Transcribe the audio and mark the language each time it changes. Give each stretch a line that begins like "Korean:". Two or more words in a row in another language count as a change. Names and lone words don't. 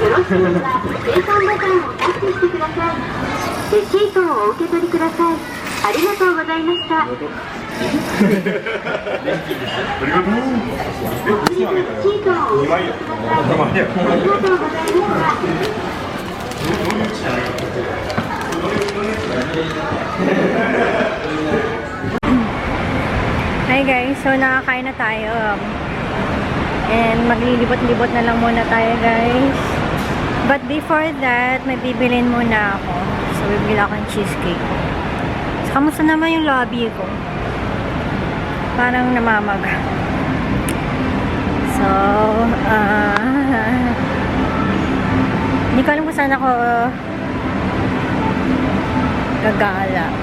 Japanese: よろしければ生産ボタンをタッチしてください。レシートをお受け取りください。ありがとうございました。ありがとうレシートをお受け取りください。ありがとうございました。
English: Hi guys,
Filipino: so nakakain na tayo. And maglilibot-libot na lang muna tayo guys.
English: But before that,
Filipino: may bibilin muna ako. So bibili ako ng cheesecake. So, kamusta naman yung lobby ko? Parang namamaga. So, hindi ko alam kung saan ako gagala.